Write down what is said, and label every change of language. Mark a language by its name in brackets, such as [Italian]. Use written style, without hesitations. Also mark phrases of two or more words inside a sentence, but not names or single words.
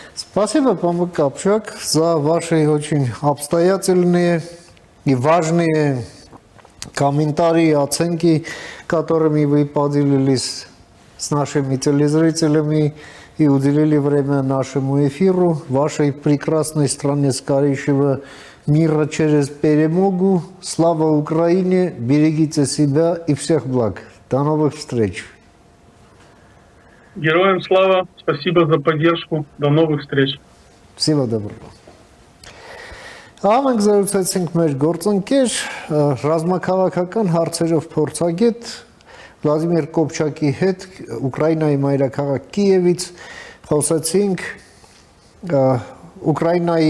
[Russian] Спасибо, Памuk Капчак, за ваши очень обстоятельные и важные комментарии и оценки, которыми вы поделились с нашими телезрителями и уделили время нашему эфиру, вашей прекрасной стране скорейшего мира через перемогу. Слава Украине, берегите себя и всех благ. До новых встреч. Героям слава, спасибо за поддержку, до новых встреч. Всего доброго. [Armenian] Ամենք զրուցեցինք մեր գործընկեր, ռազմաքաղաքական հարցերով փորձագետ Վլադիմիր Կոպչակի հետ Ուկրաինայի մայրաքաղաք Կիևից, խոսեցինք Ուկրաինայի